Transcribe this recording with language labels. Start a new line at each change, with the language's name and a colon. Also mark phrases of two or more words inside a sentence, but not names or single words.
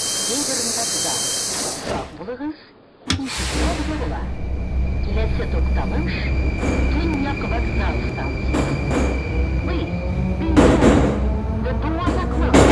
Russian: Северный вокзал.
Tatar: Sağ bulunuz, ишекләр ябыла. Киләсе тукталыш Төньяк вокзал станциясе.
English: Please, be careful. The doors are closed.